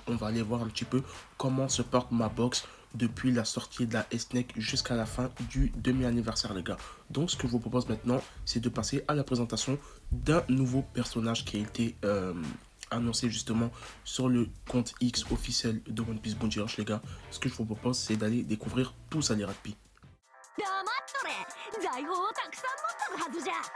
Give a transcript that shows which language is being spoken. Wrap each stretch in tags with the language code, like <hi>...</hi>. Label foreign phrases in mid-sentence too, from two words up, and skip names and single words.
<fr>On va aller voir un petit peu comment se porte ma box depuis la sortie de la SNEC jusqu'à la fin du demi-anniversaire les gars. Donc ce que je vous propose maintenant, c'est de passer à la présentation d'un nouveau personnage qui a été annoncé justement sur le compte X officiel de One Piece Bounty Rush les gars. Ce que je vous propose c'est d'aller découvrir tout ça les rapis.</fr> <ja>黙っとれ。財宝をたくさん持っとるはずじゃ。</ja>